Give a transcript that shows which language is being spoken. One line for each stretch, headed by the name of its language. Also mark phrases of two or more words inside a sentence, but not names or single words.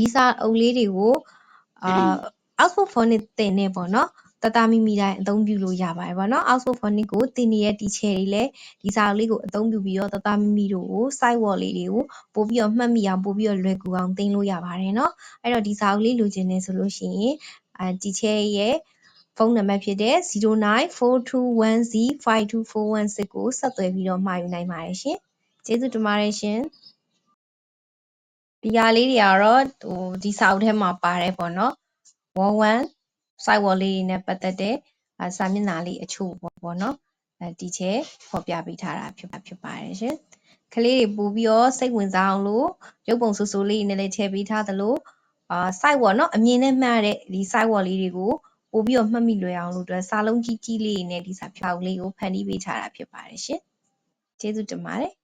Burmese: စာအုပ်လေးတွေကိုOxford Phonics သင်နေပေါ့နော်တသားမိမိတိုင်းအသုံးပြုလို့ရပါတယ်ဗောနော် Oxford Phonics ကိုသင်နေတဲ့ teacher တွေလည်းဒီစာအုပ်လေးကိုအသုံးပြုပြီးတော့တသားမိမိတို့ကို
English: site work
Burmese: လေးတွေကိုပို့ပြီးတော့မှတ်မိအောင်ပို့ပြီးတော့လွယ်ကူအောင်သင်လို့ရပါတယ်เนาะအဲ့တော့ဒီစာအုပ်လေးလိုချင်နေဆိုလို့ရှိရင်teacher ရဲ့ဖုန်းနံပါတ်ဖြစ်တဲ့0942105241ကိုဆက်သွယ်ပြီးတော့မှာယူနိုင်ပါတယ်ရှင်ကျေးဇူးတင်ပါတယ်ရှင် ဒီဟာလေးတွေကတော့ဒီစာအုပ်ထဲမှာပါတယ်ပေါ့နော် Wall 1
English: site work
Burmese: လေးနဲ့ပတ်သက်တဲ့စာမျက်နှာလေးအချို့ပေါ့နော်ဒီချဲဖော်ပြပေးထားတာဖြစ်ပါတယ်ရှင်ကလေးတွေပို့ပြီးတော့စိတ်ဝင်စားအောင်လို့ရုပ်ပုံဆိုးဆိုးလေးနဲ့လည်းထည့်ပေးထားသလို
English: site work
Burmese: เนาะအမြင်နဲ့မှတ်တဲ့ဒီ
English: site work
Burmese: လေးတွေကိုပို့ပြီးတော့မှတ်မိလွယ်အောင်လို့အတွက်စာလုံးကြီးကြီးလေးနဲ့ဒီစာဖြောက်လေးကိုဖန်တီးပေးထားတာဖြစ်ပါတယ်ရှင်ကျေးဇူးတင်ပါတယ်